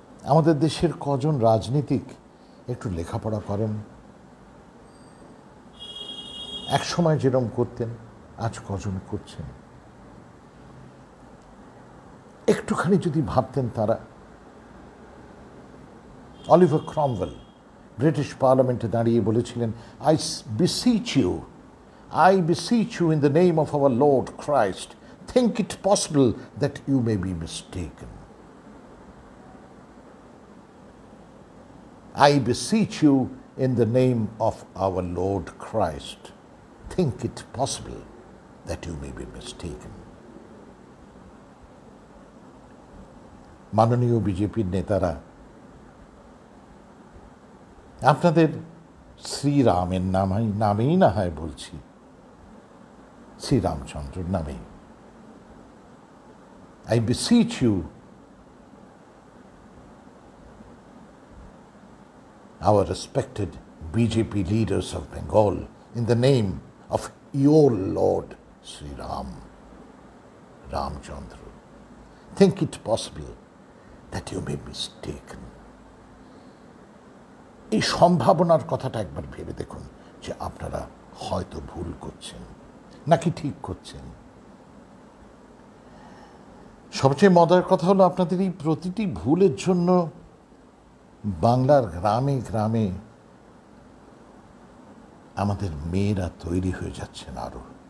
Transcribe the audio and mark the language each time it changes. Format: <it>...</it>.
<bn>আমাদের দেশের কজন রাজনীতিক একটু লেখাপড়া করেন, এক সময় যেরকম করতেন আজ কজন করছেন? একটুখানি যদি ভাবতেন তারা। অলিভার ক্রমওয়েল ব্রিটিশ পার্লামেন্টে দাঁড়িয়ে বলেছিলেন,</bn> <en>I beseech you I beseech you in the name of our Lord Christ, think it possible that you may be mistaken. I beseech you in the name of our Lord Christ, think it possible that you may be mistaken.</en> <bn>মাননীয় বিজেপির নেতারা আপনাদের শ্রীরামের নামেই না হয় বলছি, শ্রীরামচন্দ্রের নামেই,</bn> <en>I beseech you, our respected BJP leaders of Bengal, in the name of your Lord Sri Ram, Ramchandra, think it possible that you may be mistaken.</en> <bn>এই সম্ভাবনার কথাটা একবার ভেবে দেখুন যে আপনারা হয়তো ভুল করছেন নাকি ঠিক করছেন। সবচেয়ে মজার কথা হলো আপনাদের এই প্রতিটি ভুলের জন্য বাংলার গ্রামে গ্রামে আমাদের মেয়েরা তৈরি হয়ে যাচ্ছেন আরো।</bn>